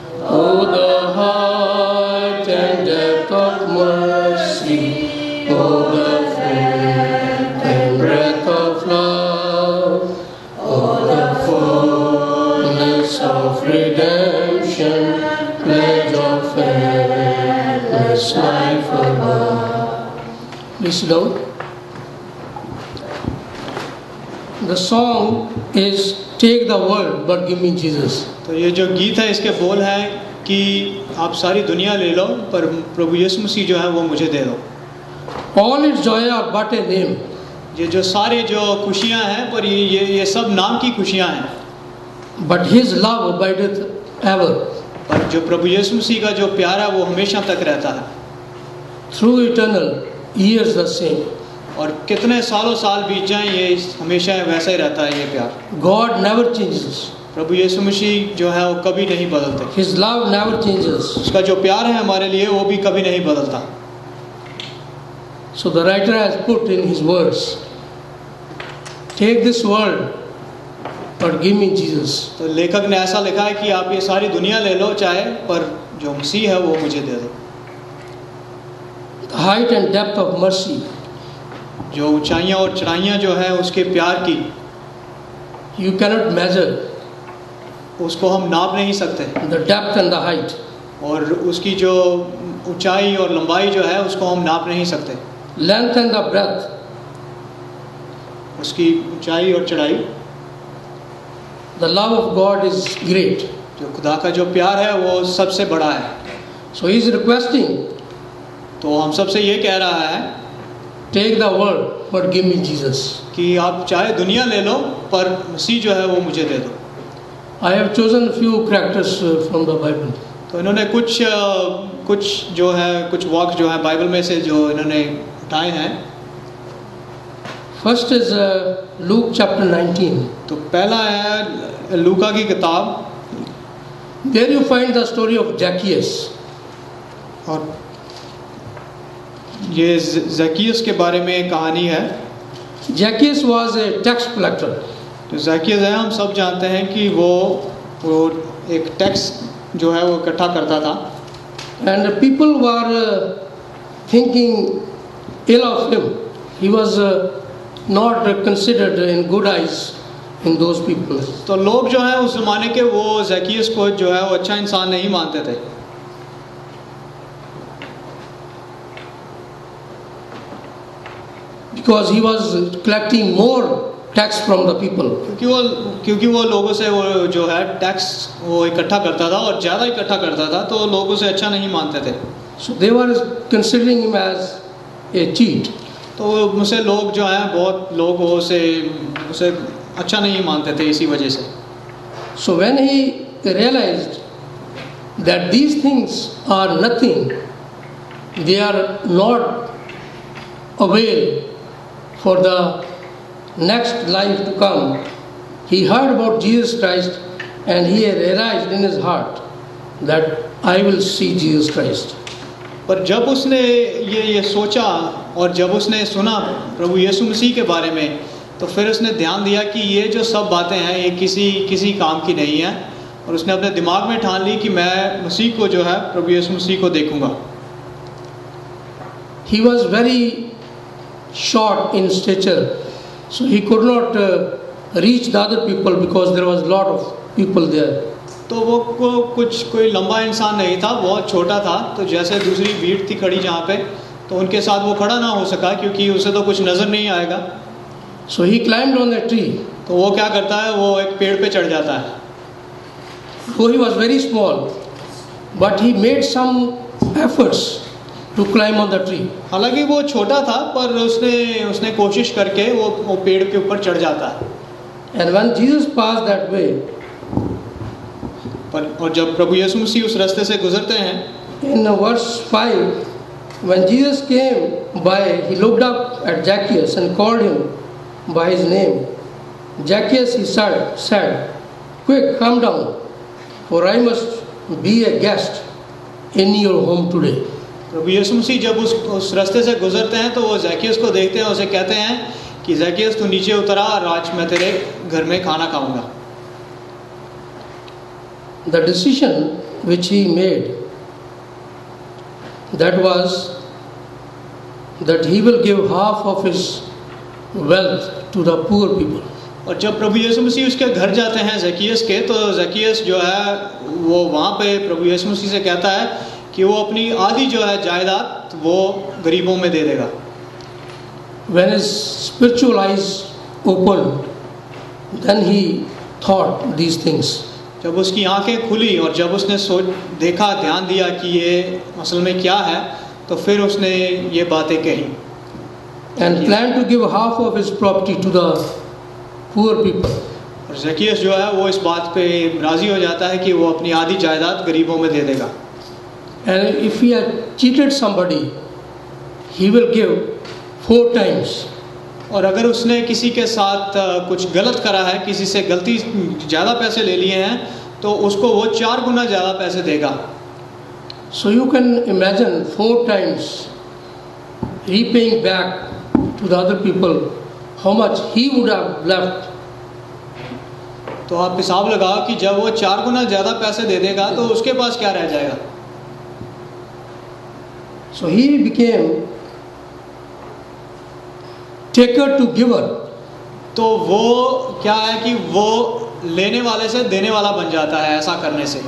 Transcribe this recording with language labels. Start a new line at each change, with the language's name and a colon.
English: Oh, the height and depth of mercy, oh, the faith and breadth of love, oh, the fullness of redemption, pledge of endless life above. Please sit down. The song is Take the World but Give me Jesus.
Hindi: तो ये जो गीत है इसके बोल है कि आप सारी दुनिया ले लो पर प्रभु यीशु मसीह जो है वो मुझे दे दो।
English: All its joy are but a name,
Hindi: ये जो सारे जो खुशियाँ हैं पर ये सब नाम की खुशियाँ हैं,
English: but His love abideth ever.
Hindi: पर जो प्रभु यीशु मसीह का जो प्यार है वो हमेशा तक रहता है।
English: Through eternal years the same.
Hindi: और कितने सालों साल बीत जाएं ये हमेशा वैसा ही रहता है ये प्यार।
English: God never changes.
Hindi: प्रभु यीशु मसीह जो है वो कभी नहीं बदलते।
English: His love never changes.
Hindi: उसका जो प्यार है हमारे लिए वो भी कभी नहीं बदलता।
English: So the writer has put in his words, take this world but give me Jesus.
Hindi: तो लेखक ने ऐसा लिखा है कि आप ये सारी दुनिया ले लो चाहे, पर जो मसीह है वो मुझे दे दो।
English: The height and depth of mercy,
Hindi: जो ऊंचाइयाँ और चढ़ाइयाँ जो है उसके प्यार की,
English: you cannot measure
Hindi: उसको हम नाप नहीं सकते,
English: the depth and the height.
Hindi: और उसकी जो ऊंचाई और लंबाई जो है उसको हम नाप नहीं सकते।
English: Length and the breadth,
Hindi: उसकी ऊंचाई और चढ़ाई,
English: the love of God is great.
Hindi: जो खुदा का जो प्यार है वो सबसे बड़ा है।
English: So he is requesting,
Hindi: तो हम सबसे ये कह रहा है
English: take the world but give me Jesus.
Hindi: कि आप चाहे दुनिया ले लो पर मसीह जो है वो मुझे दे दो।
English: I have chosen a few characters from the Bible.
Hindi: तो इन्होंने कुछ जो है कुछ वाक्य जो है बाइबल में से जो इन्होंने उठाए हैं।
English: First is Luke chapter 19.
Hindi: तो पहला है लूका की किताब,
English: There you find the story of Zacchaeus.
Hindi: और ये ज़क्कियस के बारे में एक कहानी है।
English: Zacchaeus was a tax collector.
Hindi: तो ज़क्कियस है, हम सब जानते हैं कि वो एक टैक्स जो है वो इकट्ठा करता था।
English: And people were thinking ill of him. He was not considered in good eyes in those people.
Hindi: तो लोग जो है उस ज़माने के वो ज़क्कियस को जो है वो अच्छा इंसान नहीं मानते थे।
English: because he was collecting more tax from the people.
Hindi: क्योंकि वो लोगों से वो जो है टैक्स वो इकट्ठा करता था और ज़्यादा इकट्ठा करता था, तो लोग उसे अच्छा नहीं मानते थे।
English: So they were considering him as a cheat.
Hindi: तो मुझसे लोग जो हैं, बहुत लोग उसे अच्छा नहीं मानते थे इसी वजह से।
English: So when he realized that these things are nothing, they are not avail for the next life to come, he heard about Jesus Christ and he realized in his heart that I will see Jesus Christ.
Hindi: पर जब उसने ये सोचा और जब उसने सुना प्रभु यीशु मसीह के बारे में, तो फिर उसने ध्यान दिया कि ये जो सब बातें हैं ये किसी काम की नहीं है, और उसने अपने दिमाग में ठान ली कि मैं मसीह को जो है प्रभु यीशु मसीह को देखूंगा।
English: He was very short in stature, so he could not reach the other people because there was a lot of people there.
Hindi: तो वो कोई लंबा इंसान नहीं था, बहुत छोटा था, तो जैसे दूसरी भीड़ थी खड़ी जहाँ पे, तो उनके साथ वो खड़ा ना हो सका क्योंकि उसे तो कुछ नज़र नहीं आएगा।
English: So he climbed on a tree.
Hindi: तो वो क्या करता है, वो एक पेड़ पे चढ़ जाता है।
English: Though he was very small, but he made some efforts to climb on the tree.
Hindi: हालांकि वो छोटा था, पर उसने कोशिश करके वो पेड़ के ऊपर चढ़ जाता है।
English: And when Jesus passed that way,
Hindi: और जब प्रभु यीशु मसीह उस रास्ते से गुजरते हैं,
English: in verse 5, when Jesus came by, he looked up at Zacchaeus and called him by his name. Zacchaeus, he said, quick, come down, for I must be a guest in your home today.
Hindi: प्रभु यीशु मसीह जब उस रास्ते से गुजरते हैं तो वो ज़ैकियस को देखते हैं, उसे कहते हैं कि ज़ैकियस तू नीचे उतरा, आज मैं तेरे घर में खाना खाऊंगा।
English: The decision which he made, that was that he will give half of his wealth to the poor people.
Hindi: और जब प्रभु यीशु मसीह उसके घर जाते हैं ज़ैकियस के, तो ज़ैकियस जो है वो वहाँ पे प्रभु यीशु मसीह से कहता है कि वो अपनी आधी जो है जायदाद वो गरीबों में दे देगा।
English: When his spiritual eyes opened, then he thought these things.
Hindi: जब उसकी आंखें खुली और जब उसने देखा, ध्यान दिया कि ये असल में क्या है, तो फिर उसने ये बातें कही।
English: And planned to give half of his property to the poor people.
Hindi: और ज़ैकियस जो है वो इस बात पे राज़ी हो जाता है कि वो अपनी आधी जायदाद गरीबों में दे देगा।
English: And if he had cheated somebody, he will give 4 times.
Hindi: और अगर उसने किसी के साथ कुछ गलत करा है, किसी से गलती ज़्यादा पैसे ले लिए हैं, तो उसको वो 4 गुना ज़्यादा पैसे देगा।
English: So you can imagine 4 times repaying back to the other people how much he would have left.
Hindi: तो आप हिसाब लगाओ कि जब वो 4 गुना ज़्यादा पैसे दे देगा तो उसके पास क्या रह जाएगा।
English: So he became taker to giver.
Hindi: तो वो क्या है कि वो लेने वाले से देने वाला बन जाता है ऐसा करने से।